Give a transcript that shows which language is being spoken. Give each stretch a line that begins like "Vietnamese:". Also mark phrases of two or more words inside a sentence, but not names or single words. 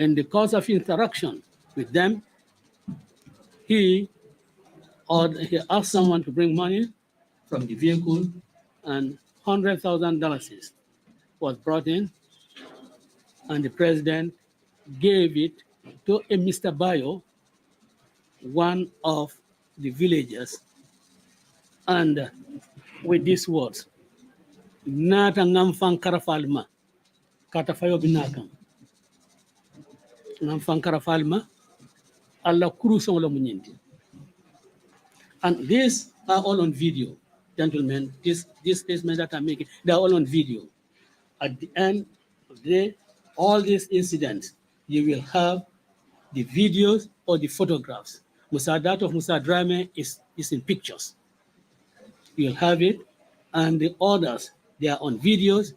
English: In the course of interaction with them, he asked someone to bring money from the vehicle, and $100,000 was brought in, and the president gave it to a Mr. Bayo, one of the villagers, and with these words,
Mandingo: "Nata ngamfang karafalma, katafayo binakam. Ngamfang karafalma, alla kurusong lo munyinti."
English: And these are all on video, gentlemen. These statements that I'm making, they're all on video. At the end of the day, all these incidents, you will have the videos or the photographs. That of Musa Drame is in pictures. You'll have it, and the others, they are on videos.